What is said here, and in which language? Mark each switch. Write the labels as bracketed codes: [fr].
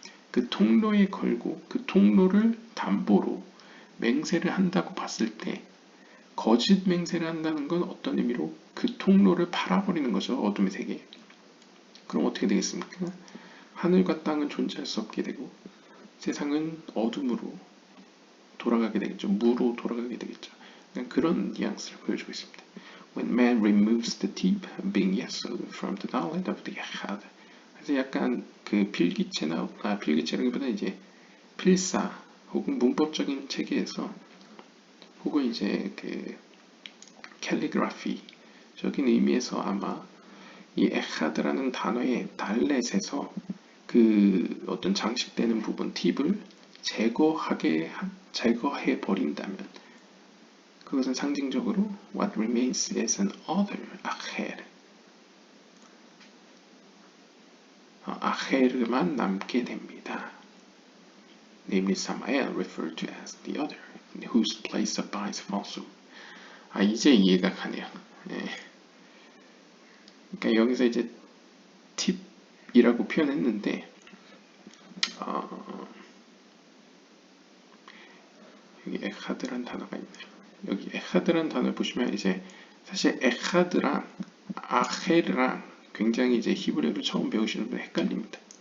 [ko] 그 통로에 걸고 그 통로를 담보로 맹세를 한다고 봤을 때 거짓 맹세를 한다는 건 어떤 의미로 그 통로를 팔아버리는 거죠. 어둠의 세계. 그럼 어떻게 되겠습니까? 하늘과 땅은 존재할 수 없게 되고 세상은 어둠으로 돌아가게 되겠죠. 무로 돌아가게 되겠죠. 그런 뉘앙스를 보여주고 있습니다. [en] When man removes the deep being yesod from the knowledge of the Echad. [ko] 그래서 약간 그 필기체라기보다 이제 필사 혹은 문법적인 체계에서 혹은 이제 그 캘리그라피적인 의미에서 아마 이 에하드라는 단어의 달렛에서 그 어떤 장식되는 부분 팁을 제거해 버린다면 그것은 상징적으로 [en] what remains is an other [ko] 아헤르, 아헤르만 남게 됩니다. [en] Namely Samael referred to as the other, in whose place abides falsehood. [ko] 이제 이해가 가네요. 네. 그러니까 여기서 이제 팁이라고 표현했는데 여기 에하드란 단어가 있네요. 여기 에하드란 단어를 보시면 이제 사실 에하드랑 아헤르랑 굉장히 이제 히브리어를 처음 배우시는 분 헷갈립니다.